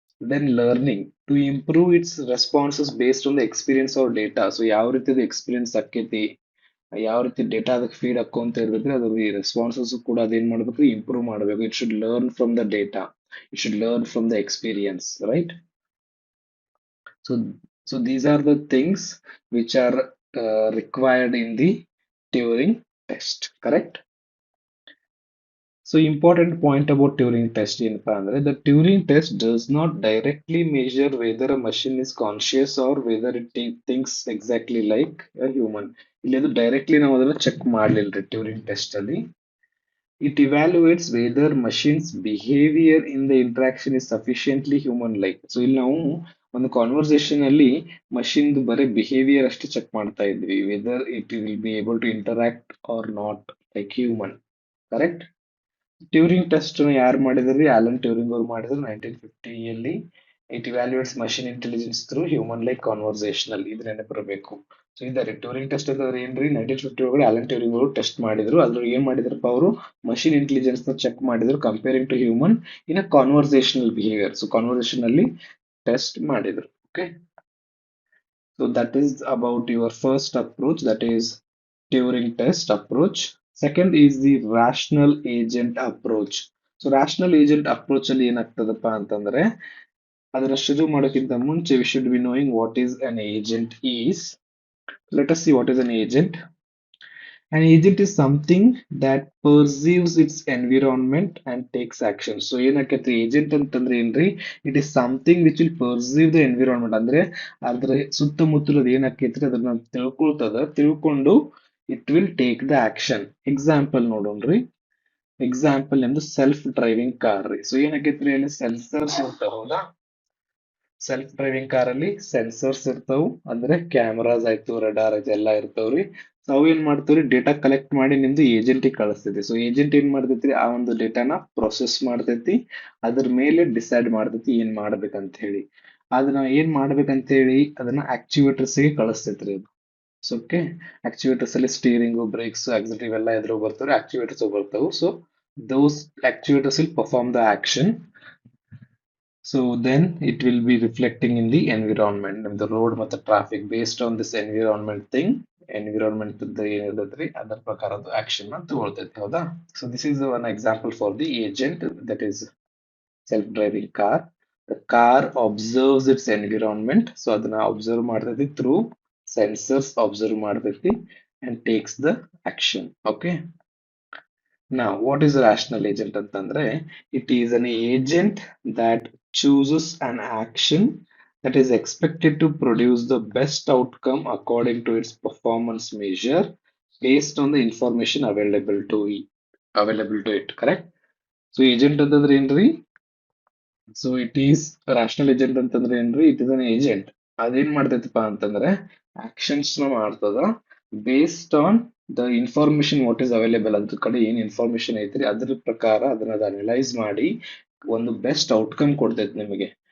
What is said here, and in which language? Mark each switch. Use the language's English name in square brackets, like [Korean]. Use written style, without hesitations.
[English] Then learning to improve its responses based on the experience or data. [Kannada] So ಯಾವ ರೀತಿ experience ಆಕೈತಿ, ಯಾವ ರೀತಿ ಡೇಟಾ ಅದಕ್ಕೆ ಫೀಡ್ ಹಾಕೊಂತ ಇರ್ತೈತ್ರಿ, ಅದ್ರ ರೆಸ್ಪಾನ್ಸಸ್ ಕೂಡ ಅದೇನ್ ಮಾಡ್ಬೇಕ್ರಿ, ಇಂಪ್ರೂವ್ ಮಾಡಬೇಕು. [English] It should learn from the data, it should learn from the experience, right? So, so these are the things which are required in the Turing test, correct? So important point about Turing test [Kannada] ಏನಪ್ಪಾ ಅಂದ್ರೆ, [English] the Turing test does not directly measure whether a machine is conscious or whether it thinks exactly like a human. [Kannada] ಇಲ್ಲಿ ಅದು directly ನಾವು ಅದನ್ನ check ಮಾಡ್ಲಿಲ್ರಿ Turing test ಅಲ್ಲಿ. [English] It evaluates whether machine's behavior in the interaction is sufficiently human like. [Kannada] So ಇಲ್ಲಿ ನಾವು ಒಂದು conversation ಅಲ್ಲಿ machine ಬರೀ ಬಿಹೇವಿಯರ್ ಅಷ್ಟೇ ಚೆಕ್ ಮಾಡ್ತಾ ಇದ್ವಿ, [English] Whether it will be able to interact or not like human, correct? [Kannada] Turing test ಯಾರು ಮಾಡಿದ್ರಿ, ಆಲನ್ ಟ್ಯೂರಿಂಗ್ ಅವ್ರು ಮಾಡಿದ್ರು 1950ಯಲ್ಲಿ. [English] It evaluates machine intelligence through human like conversational. [Kannada] ಇದು ನೆನಪಿರಬೇಕು. ಸೊ ಇದಾರೆ ಟ್ಯೂರಿಂಗ್ ಟೆಸ್ಟ್ ಅಂದ್ರೆ ಏನ್ರಿ, 1950 ಒಳಗಡೆ ಆಲನ್ ಟ್ಯೂರಿಂಗ್ ಅವರು ಟೆಸ್ಟ್ ಮಾಡಿದ್ರು. ಅದ್ರಲ್ಲಿ ಏನ್ ಮಾಡಿದ್ರಪ್ಪ ಅವರು, [English] Machine intelligence ನ check ಮಾಡಿದ್ರು comparing to human in a conversational behaviour. [Kannada] So conversation ಅಲ್ಲಿ ಟೆಸ್ಟ್ ಮಾಡಿದ್ರು. Okay. [English] So that is about your first approach, that is Turing test approach. Second is the rational agent approach. So rational agent approach [Kannada] ಅಲ್ಲಿ ಏನಾಗ್ತದಪ್ಪ ಅಂತಂದ್ರೆ, ಅದರ ಶುರು ಮಾಡೋಕ್ಕಿಂತ ಮುಂಚೆ [English] we should be knowing what is an agent is. Let us see what is an agent. An agent is something that perceives its environment and takes action. So [Kannada] ಏನಾಕೈತ್ರಿ agent ಅಂತಂದ್ರೆ ಏನ್ರಿ, [English] It is something which will perceive the environment. [Kannada] ಅಂದ್ರೆ ಅದ್ರ ಸುತ್ತಮುತ್ತಲದ ಏನಾಕೈತ್ರಿ ಅದನ್ನ ತಿಳ್ಕೊಂಡು [English] It will take the action. [Kannada] Example ನೋಡೋಣ್ರಿ. Example ಎಂದು self driving car ರೀ. So ಏನಾಕೈತ್ರಿ, ಅಲ್ಲಿ sensors ಇರ್ತಾವ, ಹೌದಾ? ಸೆಲ್ಫ್ ಡ್ರೈವಿಂಗ್ ಕಾರ್ ಅಲ್ಲಿ ಸೆನ್ಸರ್ಸ್ ಇರ್ತಾವ, ಅಂದ್ರೆ ಕ್ಯಾಮರಾಸ್ ಆಯ್ತು, ರಡಾರ್ ಆಯ್ತು, ಎಲ್ಲ ಇರ್ತಾವ್ರಿ. ಸೊ ಅವು ಏನ್ ಮಾಡ್ತಾವ್ರಿ, ಡೇಟಾ ಕಲೆಕ್ಟ್ ಮಾಡಿ ನಿಮ್ದು ಏಜೆಂಟಿಗೆ ಕಳಿಸ್ತೈತಿ. ಸೊ ಏಜೆಂಟ್ ಏನ್ ಮಾಡ್ತೈತಿ, ಆ ಒಂದು ಡೇಟಾನ ಪ್ರೊಸೆಸ್ ಮಾಡ್ತೈತಿ, ಅದ್ರ ಮೇಲೆ ಡಿಸೈಡ್ ಮಾಡ್ತೈತಿ ಏನ್ ಮಾಡ್ಬೇಕಂತ ಹೇಳಿ. ಅದನ್ನ ಏನ್ ಮಾಡ್ಬೇಕಂತ ಹೇಳಿ ಅದನ್ನ ಆಕ್ಚುಯೇಟರ್ಸ್ ಗೆ ಕಳಿಸ್ತೈತ್ರಿ ಅದು. ಸೊ ಓಕೆ, ಆಕ್ಚುಯೇಟರ್ಸ್ ಅಲ್ಲಿ ಸ್ಟೀರಿಂಗ್, ಬ್ರೇಕ್ಸ್, ಆಕ್ಸಿಲರಿ ಎಲ್ಲ ಎದುರು ಬರ್ತಾವ್ರಿ, ಆಕ್ಚುಯೇಟರ್ಸ್ ಬರ್ತಾವು. [English] So those actuators will perform the action. So then it will be reflecting in the environment, in the road ಮತ್ತು traffic. [Kannada] Based on this environment thing, environment ಏನಿರ್ತೈತ್ರಿ ಅದರ ಪ್ರಕಾರದ action ನ ತಗೊಳ್ತೈತಿ, ಹೌದಾ? [English] So this is one example for the agent, that is self-driving car. The car observes its environment. So ಅದನ್ನ observe ಮಾಡ್ತೈತಿ through sensors observe ಮಾಡ್ತೈತಿ and takes the action. Okay. Now, what is a rational agent ಅಂತಂದ್ರೆ? It is an agent that chooses an action that is expected to produce the best outcome according to its performance measure based on the information available to it, correct? So agent [Kannada] ಅಂತಂದ್ರೆ ಏನ್ರಿ? [English] So it is rational agent ಅಂತಂದ್ರೆ ಏನ್ರಿ? It is an agent. [Kannada] ಅದೇನ್ ಮಾಡ್ತೈತಪ್ಪ ಅಂತಂದ್ರೆ actions ನ ಮಾಡ್ತದ [English] Based on the information what is available. [Kannada] ಅದ್ರ ಕಡೆ ಏನ್ ಇನ್ಫಾರ್ಮೇಶನ್ ಐತ್ರಿ ಅದ್ರ ಪ್ರಕಾರ ಅದನ್ನ ಅನಲೈಸ್ ಮಾಡಿ ಒಂದು ಬೆಸ್ಟ್ ಔಟ್ಕಮ್ ಕೊಡ್ತೈತಿ ನಿಮಗೆ.